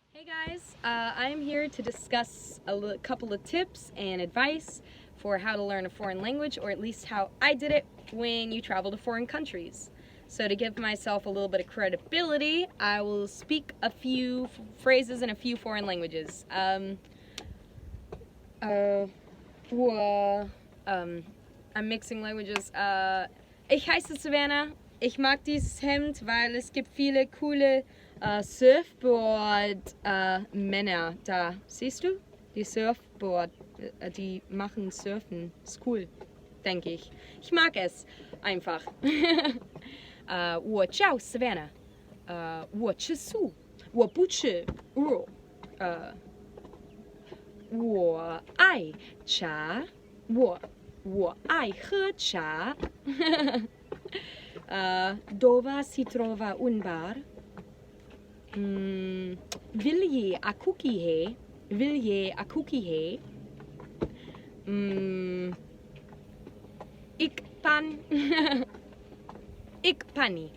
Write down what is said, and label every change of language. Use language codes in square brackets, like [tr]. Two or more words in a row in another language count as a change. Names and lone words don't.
[en] Hey guys, I'm here to discuss a couple of tips and advice for how to learn a foreign language, or at least how I did it when you travel to foreign countries. So to give myself a little bit of credibility, I will speak a few phrases in a few foreign languages. I'm mixing languages. [de] Ich heiße Savannah. Ich mag dieses Hemd, weil es gibt viele coole Surfboard-Männer da. Siehst du? Die Surfboard, die machen Surfen. Ist cool, denke ich. Ich mag es einfach. [zh] 我叫 Savannah. 我吃素，我不吃肉。我爱茶，我爱喝茶。 [it] Dove si trova un bar? Vilje a cookie Vilje a cookie Ik pan. Ik pani.